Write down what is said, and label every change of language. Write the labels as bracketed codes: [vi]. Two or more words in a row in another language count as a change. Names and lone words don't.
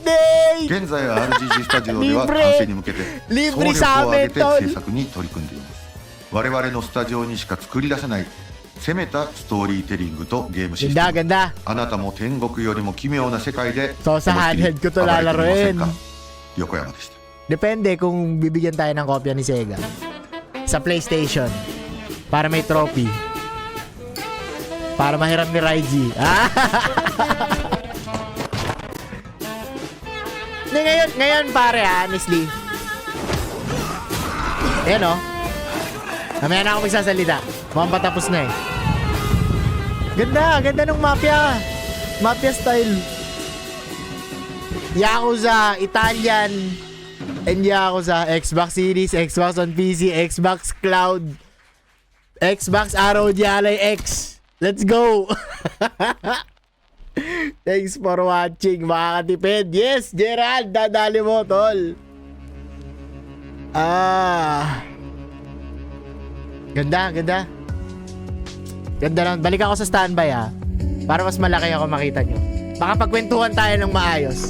[ja] 現在 RGG スタジオでは完成に向けて総力を挙げて制作に取り組んでいます。我々のスタジオにしか作り出せない攻めたストーリーテリングとゲームシステム。あなたも天国よりも奇妙な世界で思いっきり暴れてみませんか。横山でした。 [tl] Depende kung bibigyan tayo ng kopya ni Sega sa PlayStation para may trophy. Para mahiram ni Raiji. Ngayon pare, honestly. Ayan o. Mamaya na ako magsasalita. Mukhang patapos na eh. Ganda ng mafia. Mafia style. [en] Yakuza, Italian, and Yakuza, Xbox Series, Xbox on PC, Xbox Cloud, Xbox Arrow Dialay X. Let's go! Thanks for watching, [tl] makakatipid. Yes, Gerald, dadali mo, tol. Ganda. Ganda lang. Balik ako sa standby para mas malaki ako makita nyo. Baka pagkwentuhan tayo ng maayos.